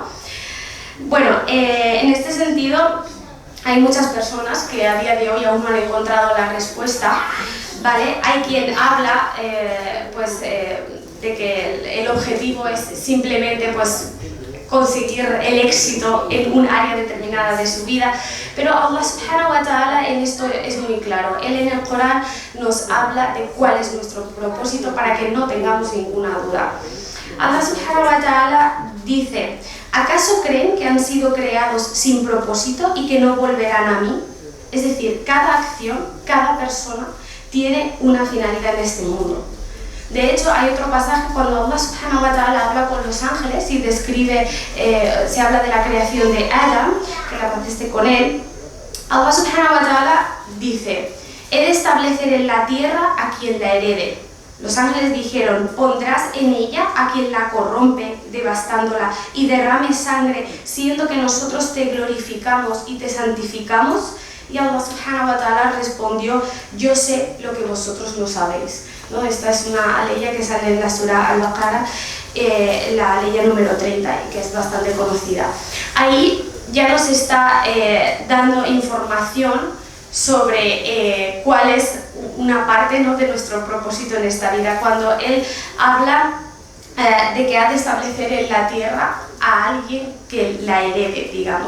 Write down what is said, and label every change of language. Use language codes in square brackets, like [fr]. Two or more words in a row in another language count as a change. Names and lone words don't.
[es] Bueno, en este sentido hay muchas personas que a día de hoy aún no han encontrado la respuesta, ¿vale? Hay quien habla de que el objetivo es simplemente pues conseguir el éxito en un área determinada de su vida, pero [ar] الله سبحانه وتعالى [es] en esto es muy claro. Él en el Corán nos habla de cuál es nuestro propósito para que no tengamos ninguna duda. [ar] الله سبحانه وتعالى [es] dice: ¿acaso creen que han sido creados sin propósito y que no volverán a mí? Es decir, cada acción, cada persona tiene una finalidad en este mundo. De hecho, hay otro pasaje cuando [ar] الله سبحانه وتعالى [es] habla con los ángeles y describe, se habla de la creación de Adam, que la paz esté con él. [ar] الله سبحانه وتعالى [es] dice: he de establecer en la tierra a quien la herede. Los ángeles dijeron, pondrás en ella a quien la corrompe, devastándola, y derrame sangre, siendo que nosotros te glorificamos y te santificamos. Y [ar] الله سبحانه وتعالى [es] respondió, yo sé lo que vosotros no sabéis, ¿no? Esta es una aleya que sale en la Surah Al-Baqarah, la aleya número 30, y que es bastante conocida. Ahí ya nos está dando información sobre cuál es una parte, ¿no?, de nuestro propósito en esta vida, cuando él habla de que ha de establecer en la tierra a alguien que la herede, digamos.